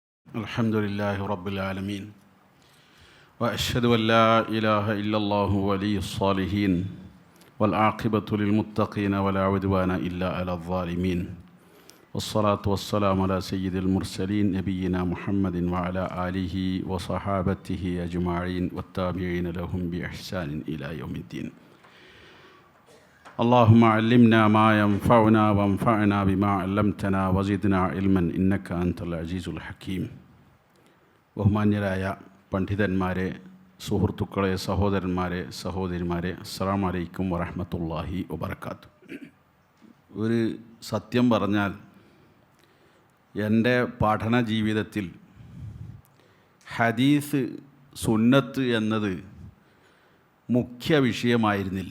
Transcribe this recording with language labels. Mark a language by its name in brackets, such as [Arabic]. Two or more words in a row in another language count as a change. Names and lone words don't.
[Arabic] الحمد لله رب العالمين وأشهد أن لا إله إلا الله ولي الصالحين والعاقبة للمتقين ولا عدوان إلا على الظالمين والصلاة والسلام على سيد المرسلين نبينا محمد وعلى آله وصحابته أجمعين والتابعين لهم بإحسان إلى يوم الدين. اللهم علمنا ما ينفعنا وانفعنا بما علمتنا وزدنا علما إنك أنت العزيز الحكيم. [Malayalam] ബഹുമാന്യരായ പണ്ഡിതന്മാരെ, സുഹൃത്തുക്കളെ, സഹോദരന്മാരെ, സഹോദരിമാരെ, [Arabic] السلام عليكم ورحمة الله وبركاته. [Malayalam] ഒരു സത്യം പറഞ്ഞാൽ എൻ്റെ പഠന ജീവിതത്തിൽ ഹദീസ്, സുന്നത്ത് എന്നത് മുഖ്യ വിഷയമായിരുന്നില്ല.